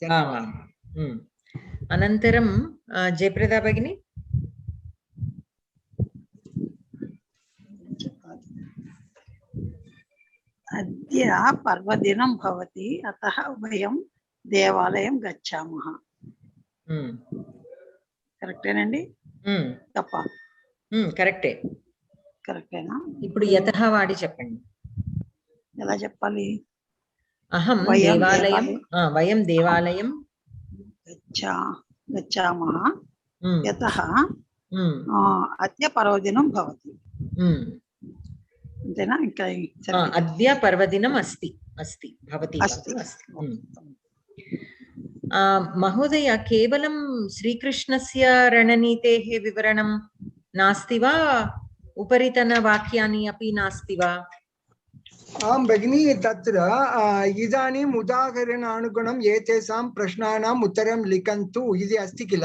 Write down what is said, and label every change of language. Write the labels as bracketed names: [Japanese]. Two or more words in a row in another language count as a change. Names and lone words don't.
[Sanskrit] अनन्तरं जयप्रदा भगिनी. अद्य पर्वदिनं भवति, अतः वयं देवालयं गच्छामः. [Telugu] करेक्टेనండి? తప్ప? కరెక్టేనా? ఇప్పుడు యతః వాడి చెప్పండి. ఎలా చెప్పాలి? [Sanskrit] వయం దేవాలయం గచ్చామः. యతః అద్య పర్వదినం భవతి. [Telugu] అంతేనా? ఇంకా [Sanskrit] అద్య పర్వదినం అస్తి భవతి. महोदय, केवलं श्रीकृष्णस्य रणनीतेः विवरणं नास्ति वा? उपरितनवाक्यानि अपि नास्ति वा? आं भगिनी, तत्र इदानीम् उदाहरणानुगुणम् एतेषां प्रश्नानाम् उत्तरं लिखन्तु इति अस्ति किल.